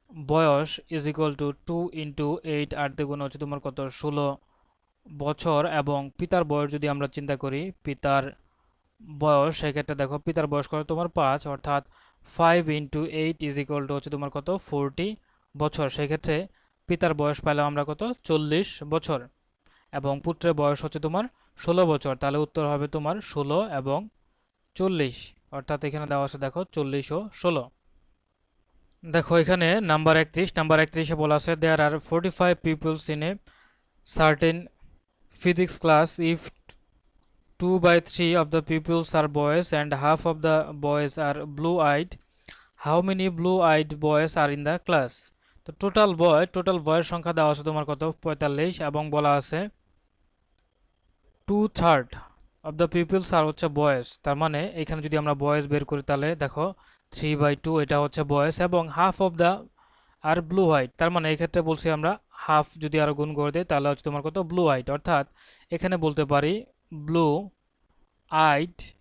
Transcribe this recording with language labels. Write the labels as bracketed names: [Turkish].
[Bangla] বয়স is equal to 2 into 8, 8 দ্বিগুণ হচ্ছে তোমার কত 16 বছর, এবং পিতার বয়স যদি আমরা চিন্তা করি পিতার বয়স, সেক্ষেত্রে দেখো পিতার বয়স কত তোমার 5, অর্থাৎ 5 ইন্টু 8 ইজ ইকুয়াল টু হচ্ছে তোমার কত 40 বছর, সেক্ষেত্রে পিতার বয়স পেলাম আমরা কত 40 বছর, এবং পুত্রের বয়স হচ্ছে তোমার 16 বছর, তাহলে উত্তর হবে তোমার 16 এবং 40, অর্থাৎ এখানে দেওয়া আছে দেখো 40 ও 16। দেখো এখানে নাম্বার 31, বলা আছে [English] There are 45 peoples in a certain physics class. If 2/3 of the pupils are boys and half of the boys are blue-eyed, how many blue-eyed boys are in the class? [Bangla] তো টোটাল বয়ের সংখ্যা দেওয়া আছে তোমার কত 45, এবং বলা আছে [English] 2/3 of the peoples are [Bangla] হচ্ছে বয়েজ, তার মানে এখানে যদি আমরা বয়েজ বের করি তাহলে দেখো 3/2 এটা হচ্ছে বয়েজ, এবং [English] half of the are blue white, [Bangla] তার মানে এই ক্ষেত্রে বলছি আমরা হাফ যদি আরো গুণ করে দিই তাহলে হচ্ছে তোমার কত ব্লু হোয়াইট, অর্থাৎ এখানে বলতে পারি ব্লু আইড